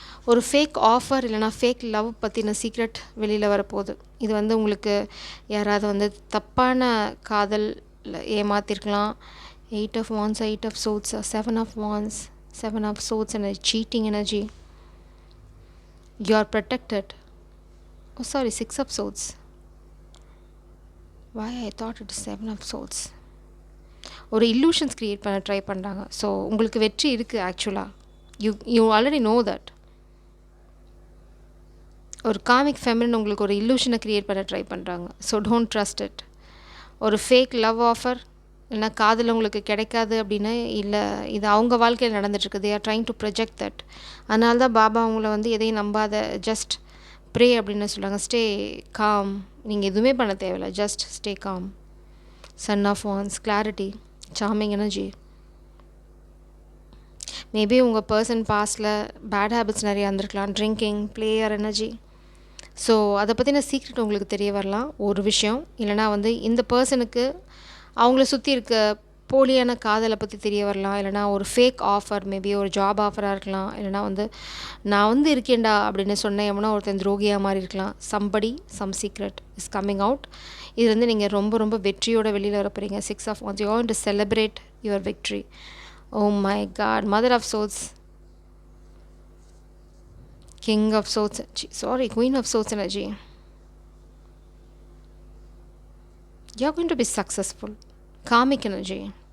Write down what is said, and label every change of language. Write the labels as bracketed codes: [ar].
[ta] ஒரு fake offer இல்லைனா fake love பற்றின சீக்ரெட் வெளியில் வரப்போகுது. இது உங்களுக்கு யாராவது தப்பான காதல் ஏமாத்திருக்கலாம். [en] 8 of Wands, 8 of Swords, 7 of Wands, 7 of Swords and a cheating energy. You are protected. Oh sorry, 6 of Swords. Why I thought it is 7 of Swords. [ta] ஒரு illusions create பண்ண ட்ரை பண்ணுறாங்க. ஸோ உங்களுக்கு வெற்றி இருக்குது ஆக்சுவலாக. [en] You already know that. [ta] ஒரு comic feminine உங்களுக்கு ஒரு இல்லூஷனை க்ரியேட் பண்ண ட்ரை பண்ணுறாங்க. [en] So don't trust it. [ta] ஒரு ஃபேக் லவ் ஆஃபர் இல்லைனா காதல் உங்களுக்கு கிடைக்காது அப்படின்னு இல்லை, இது அவங்க வாழ்க்கையில் நடந்துட்டுருக்கு. [en] They are trying to project that. [ta] அதனால தான் பாபா அவங்கள எதையும் நம்பாத, ஜஸ்ட் ப்ரே அப்படின்னு சொல்கிறாங்க. [en] Stay calm. [ta] நீங்கள் எதுவுமே பண்ண தேவையில்லை, just stay com. [en] Son of wands, clarity, charming energy. [ta] Maybe உங்கள் பர்சன் பாஸ்டில் பேட் ஹேபிட்ஸ் நிறையா இருந்திருக்கலாம். Drinking, player energy. ஸோ அதை பற்றின சீக்ரெட் உங்களுக்கு தெரிய வரலாம் ஒரு விஷயம். இல்லைனா இந்த பர்சனுக்கு அவங்கள சுற்றி இருக்க போலியான காதலை பற்றி தெரிய வரலாம். இல்லைனா ஒரு ஃபேக் ஆஃபர், மேபி ஒரு ஜாப் ஆஃபராக இருக்கலாம். இல்லைனா நான் இருக்கேன்டா அப்படின்னு சொன்னேன் எவனோ ஒருத்தன் துரோகியாக மாதிரி இருக்கலாம். [en] Some secret is coming out. [ta] இது நீங்கள் ரொம்ப ரொம்ப வெற்றியோட வெளியில் வர போகிறீங்க. [en] 6 of Wands, you want to celebrate your victory. Oh my God. Mother of Swords, King of Swords, Queen of Swords energy. You're going to be successful. Karmic energy.